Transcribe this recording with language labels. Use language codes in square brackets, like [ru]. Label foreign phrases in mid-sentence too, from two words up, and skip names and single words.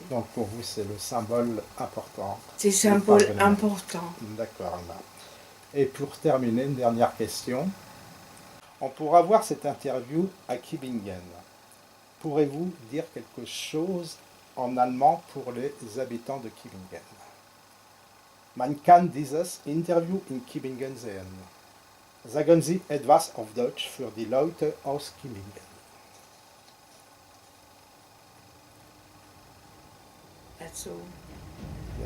[fr] Donc pour vous, c'est le symbole important. C'est un symbole important. D'accord, Emma. Et pour terminer, une dernière question. On pourra voir cette interview à Kibingen. Pourrez-vous dire quelque chose en allemand pour les habitants de Kibingen? [de] Man kann dieses Interview in Kibingen sehen. Sagen Sie etwas auf Deutsch für die Leute aus Kimmingen. Also, Ja.